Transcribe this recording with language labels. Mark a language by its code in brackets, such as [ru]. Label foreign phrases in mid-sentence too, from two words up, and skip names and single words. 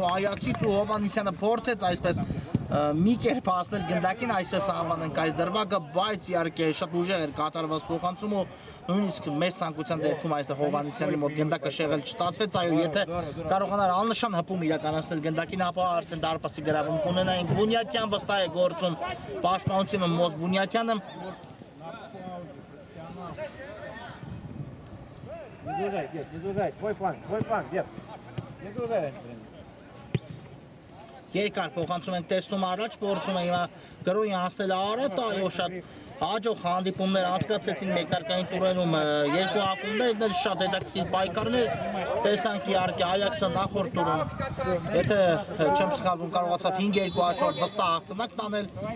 [hy] Այաքսից ու Հովհաննիսյանը փորձեց այսպես մի կերպ հասնել գնդակին այսպես անվանենք այս դրվագը բայց իհարկե շատ ուժեղ էր կատարված փոխանցում ու նույնիսկ մեծ ցանկության դեպքում այստեղ Հովհաննիսյանի մոտ գնդակը շեղել չստացվեց այո եթե կարողանար աննշան հպում իրականացնել գնդակին ապա արդեն դարպասի գրավում կունենային Բունյատյան վստահ է գործում պաշտպանությունը Մոզ Բունյատյանը [ru] Не сужай, твой фланг, дед. Не сужай. [hy] Երկար փոխանցում ենք տեսնում առաջ փորձում է հիմա գրոյի անցնել Արարատը այո շատ հաջող հանդիպումներ անցկացեցին մեկնարկային տուրերում երկու ակումբներն էլ շատ հետաքրքիր պայքարներ տեսանք իհարկե Այաքսը նախորդ տուրում եթե չեմ սխալվում կարողացավ 5-2 հաշվով վստահ հաղթանակ տանել